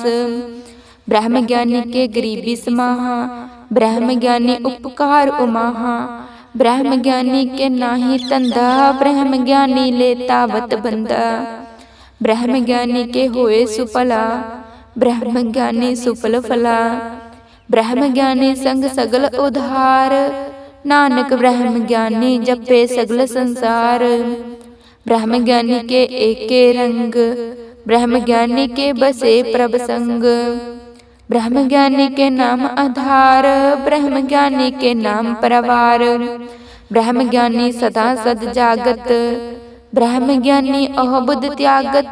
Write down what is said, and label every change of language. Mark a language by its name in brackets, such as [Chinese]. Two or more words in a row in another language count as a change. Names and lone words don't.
[Hindi] ब्रह्म ज्ञानी के गरीबी समाहा, ब्रह्म ज्ञानी उपकार उमाहा। ब्रह्म ज्ञानी के नाही तंदा, ब्रह्म ज्ञानी ले तावत बंदा। ब्रह्म ज्ञानी के होए सुफला, ब्रह्म ज्ञानी सुफल फला। ब्रह्म ज्ञानी संग सगल उधार, नानक ब्रह्म ज्ञानी जपे सगल संसार। ब्रह्म ज्ञानी के एके रंग, ब्रह्म ज्ञानी के बसे प्रभ संग। ब्रह्म ज्ञानी के नाम आधार, ब्रह्म ज्ञानी के नाम परवार। ब्रह्म ज्ञानी सदा सद जागत, ब्रह्म ज्ञानी अह बुद्ध त्यागत।